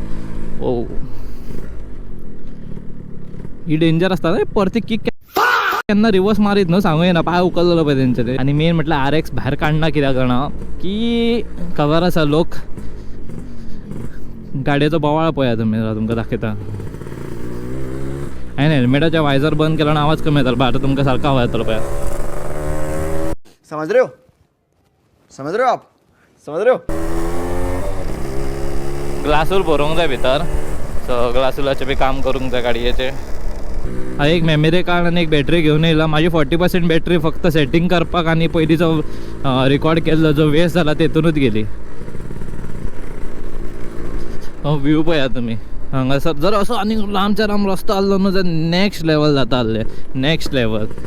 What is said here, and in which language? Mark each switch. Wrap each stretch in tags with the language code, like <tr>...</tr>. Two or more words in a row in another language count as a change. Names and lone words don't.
<kok>ओ ही डेंजर आसता न्हय परती किक केन्ना रिवर्स मारीत न्हू सांगूं येना पांय उखललो पळय तेंचे. आनी मेन म्हटल्यार RX भायर काडना कित्याक जाणा की खबर आसा लोक गाडयेचो बोवाळ पळया तुमी तुमकां दाखयता. हांवें हेल्मेटाचे वायझर बंद केलो आनी आवाज कमी येतालो भायर तुमकां सारको आवाज येतालो पळया.</kok> <hi>समझ रहे हो आप समझ रहे हो.</hi> <kok>ग्लासूल भरूंक जाय भितर सो ग्लासूलाचें बी काम करूंक जाय गाडयेचें. हांव एक मेमरी कार्ड आनी एक बॅटरी घेवन येयला. म्हाजी 40% बॅटरी फक्त सेटींग करपाक आनी पयलींचो रिकॉर्ड केल्लो जो वेस्ट जाला तेतूनच गेली. व्यू पळया तुमी हांगासर जर असो आनी लांबच्या लांब रस्तो आसलो न्हू जाल्यार</kok> <en>next level</en> <kok>जाता आसलें</kok> <en>next level.</en>